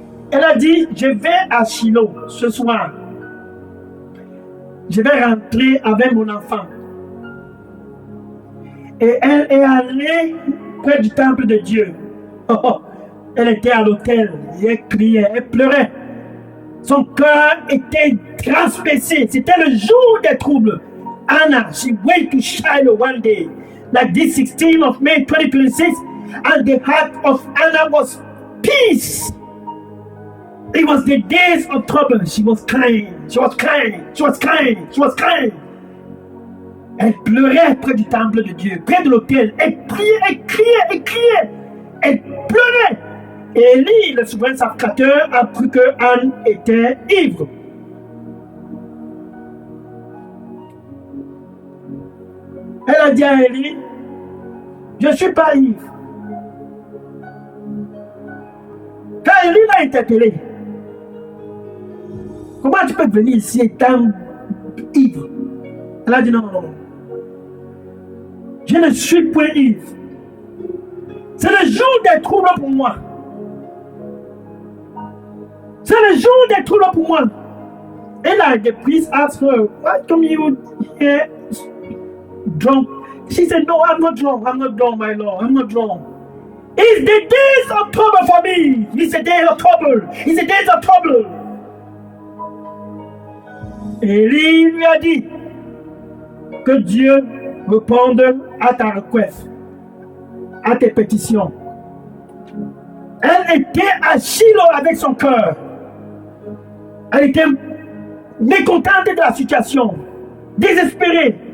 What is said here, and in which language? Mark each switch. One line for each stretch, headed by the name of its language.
French: Elle a dit, je vais à Shiloh ce soir. Je vais rentrer avec mon enfant. Et elle est allée près du temple de Dieu. Elle était à l'autel. Elle criait, elle pleurait. Son cœur était transpercé. C'était le jour des troubles.
English: Anna, she went to Shiloh one day, like this 16th of May 2026, and the heart of Anna was peace. It was the days of trouble. She was crying. She was crying. She was crying. She was crying.
French: Elle pleurait près du temple de Dieu, près de l'autel. Elle priait, elle criait, elle criait. Elle pleurait. Et Élie, le souverain sacrificateur, a cru que Anne était ivre. Elle a dit à Élie, je ne suis pas ivre. Quand Élie l'a interpellé, comment tu peux venir ici étant ivre? Elle a dit non, non, non. Je ne suis point ivre. C'est le jour des troubles pour moi. C'est le jour des troubles pour moi.
English: And like the priest asked her, why come you here drunk? She said, no, I'm not drunk. I'm not drunk, my Lord. I'm not drunk. It's the days of trouble for me. It's the days of trouble. It's the days of trouble.
French: Élie lui a dit que Dieu réponde à ta requête, à tes pétitions. Elle était à Shiloh avec son cœur. Elle était mécontente de la situation, désespérée.